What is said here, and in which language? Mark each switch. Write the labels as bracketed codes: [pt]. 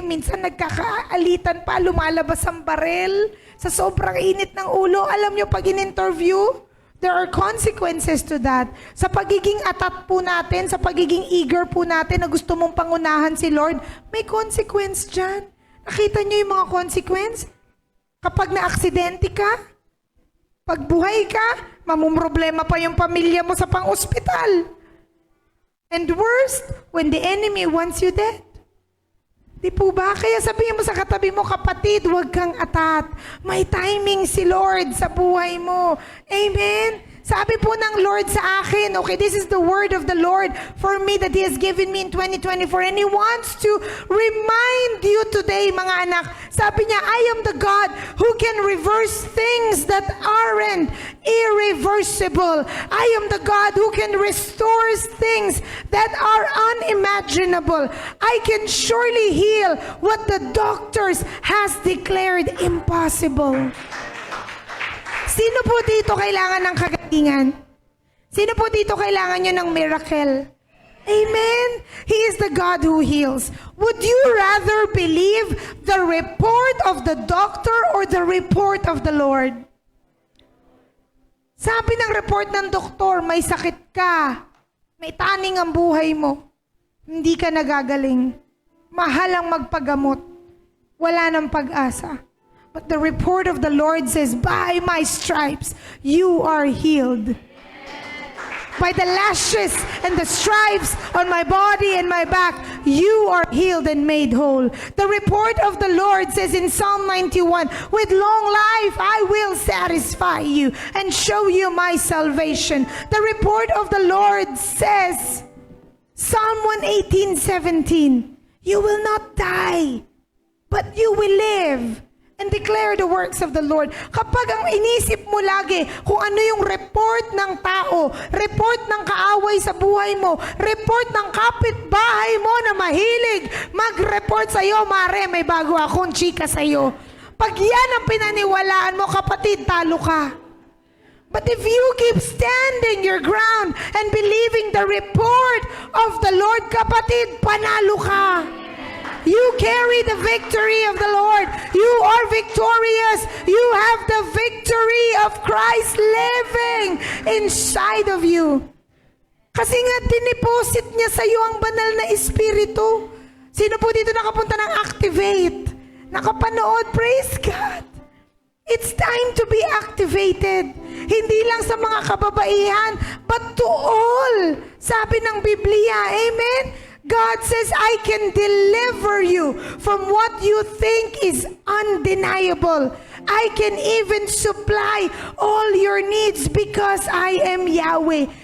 [tl] Minsan nagkakaalitan pa, lumalabas ang barel sa sobrang init ng ulo. Alam nyo, pag in-interview, [en] there are consequences to that. [tl] Sa pagiging atat po natin, sa pagiging eager po natin na gusto mong pangunahan si Lord, may consequence dyan. Nakita nyo yung mga consequence? Kapag na-aksidente ka, pag buhay ka, mamumroblema pa yung pamilya mo sa pang-ospital. [en] And worst, when the enemy wants you dead. [tl] Di po ba? Kaya sabihin mo sa katabi mo, kapatid, huwag kang atat. May timing si Lord sa buhay mo. Amen? Sabi po ng Lord sa akin, [en] okay, this is the word of the Lord for me that He has given me in 2024. And He wants to remind you today, [tl] mga anak. Sabi niya, [en] I am the God who can reverse things that aren't irreversible. I am the God who can restore things that are unimaginable. I can surely heal what the doctors has declared impossible. [tl] Sino po dito kailangan ng kagalingan? Sino po dito kailangan nyo ng miracle? Amen? [en] He is the God who heals. Would you rather believe the report of the doctor or the report of the Lord? [tl] Sabi ng report ng doktor, may sakit ka, may taning ang buhay mo, hindi ka nagagaling, mahal ang magpagamot, wala ng pag-asa. [en] But the report of the Lord says, by my stripes, you are healed. By the lashes and the stripes on my body and my back, you are healed and made whole. The report of the Lord says in Psalm 91, with long life I will satisfy you and show you my salvation. The report of the Lord says, Psalm 118:17, you will not die, but you will live and declare the works of the Lord. [tl] Kapag ang inisip mo lagi kung ano yung report ng tao, report ng kaaway sa buhay mo, report ng kapitbahay mo na mahilig mag-report sa'yo, mare, may bago akong chika sa'yo. Pag yan ang pinaniwalaan mo, kapatid, talo ka. [en] But if you keep standing your ground and believing the report of the Lord, [tl] kapatid, panalo ka. [en] You carry the victory of the Lord. You are victorious. You have the victory of Christ living inside of you. [tl] Kasi nga, diniposit niya sa iyo ang banal na espiritu. Sino po dito nakapunta ng Activate? Nakapanood? Praise God. [en] It's time to be activated. [tl] Hindi lang sa mga kababaihan, [en] but to all. [tl] Sabi ng Biblia, [en] amen? God says, I can deliver you from what you think is undeniable. I can even supply all your needs because I am Yahweh.